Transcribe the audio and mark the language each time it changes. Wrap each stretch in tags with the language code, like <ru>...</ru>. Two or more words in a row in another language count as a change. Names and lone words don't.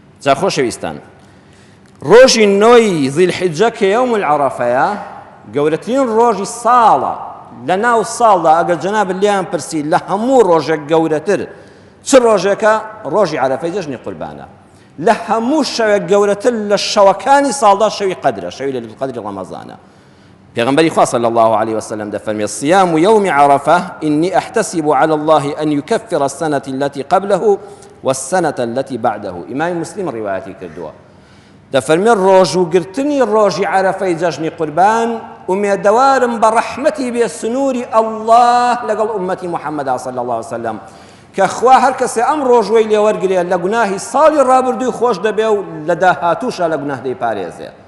<ckb>جا خۆشەویستان ڕۆژی 9 ذیلحیجە کە یەوم العەرەفەیە گەورەترین ڕۆژی ساڵە لە ناو ساڵدا ئەگەر جەناب لیان پرسی لە هەموو ڕۆژێک گەورەتر چ ڕۆژێکە ڕۆژی عەرەفەی جەژنی قوربانە لە هەموو شەوێک گەورەتر لە شەوەکانی ساڵدا شەوی قەدرە شەوی لەیلەتول قەدری ڕەمەزانە پێغەمبەری خوا</ckb> <ar>صلی الله عليه وسلم</ar> <ckb>دەفەرمێ</ckb> <ar>صيام يوم عرفة إني أحتسب على الله أن يكفر السنة التي قبله والسنة التي بعده</ar> <ckb>إمام مسلم رواياتي كردووە دەفەرمێ ڕۆژوگرتنی ڕۆژی عەرەفەی جەژنی قوربان ئومێدەوارم بە ڕەحمەتی بێ سنووری ئەڵڵاه لەگەڵ ئوممەتی محەممەدا</ckb> <ar>صلی الله عليه وسلم</ar> <ckb>کە خوا هەر کەسێ ئەم ڕۆژوەی لێوەرگرێ لە گوناهی ساڵی ڕابردووی خۆش دەبێ و لە داهاتووشە لە گوناه دەیپارێزێ</ckb>